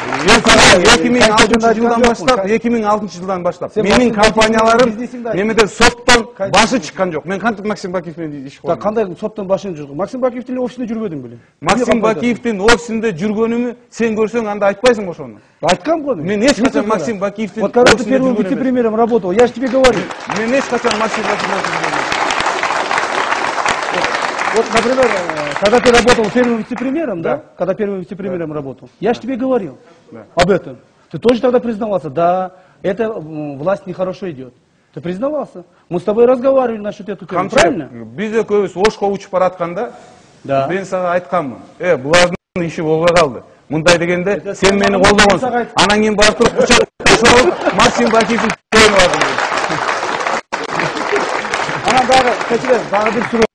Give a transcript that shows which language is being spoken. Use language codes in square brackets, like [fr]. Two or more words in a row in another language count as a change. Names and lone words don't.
[ky] 2006 жылдан баштап менин компанияларым немеде соттон башы чыккан жок. Мен кантип Максим Бакиев менен иш кылдым? Кандай соттон башын жүргөн? Максим Бакиевдин офисинде жүрбөдүң беле? Максим Бакиевдин офисинде жүргөнүмү сен көрсөң анда айтпайсың ошону. Айткам го мен. Мен эч качан Максим Бакиевдин [ru] вот когда ты первым вице-премьером работал, я же тебе говорю. [ky] Мен эч качан Максим Бакиевдин. [ru] Вот, например, когда ты работал первым вице-премьером, да? Когда первым вице-премьером работал, я же тебе говорил об этом. Ты тоже тогда признавался, да, эта власть нехорошо идет. Ты признавался. Мы с тобой разговаривали насчет эту тему, правильно? [ky] Биз экөөбүз Ошко учуп баратканда, мен сага айтканмын. Булардын иши болбой калды. Мындай дегенде сен мени колдогонсуң. Анан кийин барып туруп кучак ташалып Максим Бакиевдин тоюна бардым. Анан дагы бир суроо.